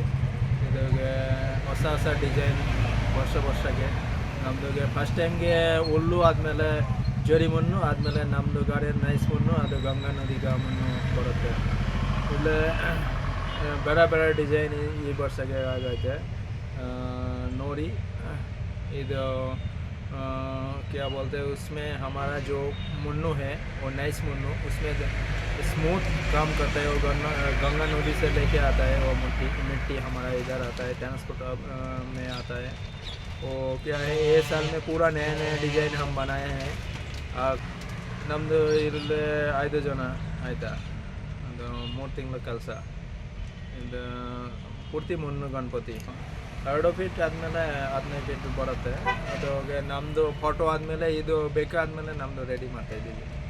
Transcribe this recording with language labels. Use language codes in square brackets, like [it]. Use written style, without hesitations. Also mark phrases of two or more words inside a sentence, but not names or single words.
[kn] ಇದಾಗೆ ಹೊಸ ಹೊಸ ಡಿಸೈನ್ ವರ್ಷಕ್ಕೆ ನಮ್ಮದುಗೆ ಫಸ್ಟ್ ಟೈಮ್ಗೆ ಹುಲ್ಲು ಆದಮೇಲೆ ಜರಿ ಮಣ್ಣು ಆದಮೇಲೆ ನಮ್ಮದು ಗಾಡಿ ನೈಸ್ ಮಣ್ಣು, ಅದು ಗಂಗಾ ನದಿಗೆ ಮಣ್ಣು ಬರುತ್ತೆ. ಇಲ್ಲಿ ಬೇರೆ ಡಿಸೈನ್ ಈ ವರ್ಷಕ್ಕೆ ಆಗೈತೆ. ನೋಡಿ ಇದು [hi] क्या बोलते हैं उसमें हमारा जो मुन्नू है वो नाइस मुन्नू, उसमें स्मूथ काम करता है. वो गंगा नदी से लेके आता है. वो मिट्टी हमारा इधर आता है, ट्रांसपोर्ट में आता है. वो क्या है ये साल में पूरा नया डिज़ाइन हम बनाए हैं. [kn] ನಮ್ಮದು ಇಲ್ಲಿ 5 ಜನ ಆಯಿತಾ. ಒಂದು 3 ತಿಂಗಳ ಕೆಲಸ. ಇದು ಪೂರ್ತಿ ಮುನ್ನು ಗಣಪತಿ 2 ಫೀಟ್ ಆದಮೇಲೆ 15 ಫೀಟ್ ಬರುತ್ತೆ. ಅದು ನಮ್ಮದು ಫೋಟೋ ಆದಮೇಲೆ ಇದು ಬೇಕಾದಮೇಲೆ ನಮ್ಮದು ರೆಡಿ ಮಾಡ್ತಾಯಿದ್ದೀವಿ.